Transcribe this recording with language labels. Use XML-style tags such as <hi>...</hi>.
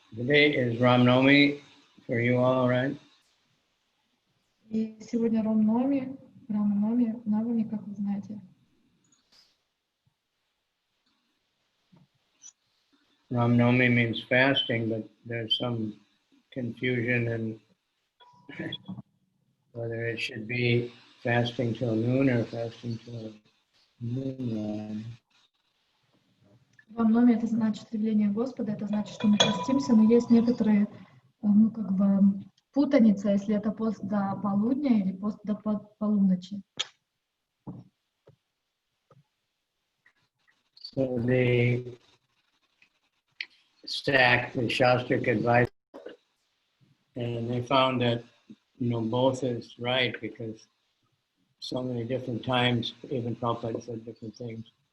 <en>Today is Ram-Navami for you all, right?</en> <ru>И сегодня Рама-Навами, Рама-Навами, как вы знаете.</ru> <en>Ram-Navami means fasting, but there's some confusion in whether it should be fasting till noon or fasting till noon.</en> <ru>Рама-Навами это значит явление Господа, это значит, что мы постимся, но есть некоторые, ну, как бы, путаница, если это пост до полудня или пост до полуночи.</ru> <en>So the Shastric advice, and they found that, both is right because so many different times, even Prabhupada said different things.</en>